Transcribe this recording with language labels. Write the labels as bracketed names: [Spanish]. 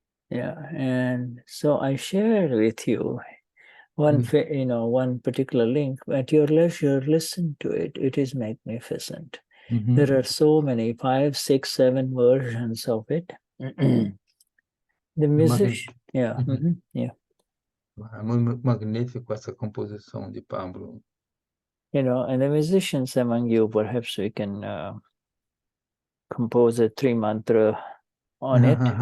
[English] Yeah, and so I shared with you one particular link. At your leisure, listen to it. It is magnificent. There are so many, 5, 6, 7 versions of it. The musician, yeah. [Portuguese] É muito magnífico essa composição de Pablo. [English] And the musicians among you, perhaps we can compose a 3 mantra on it.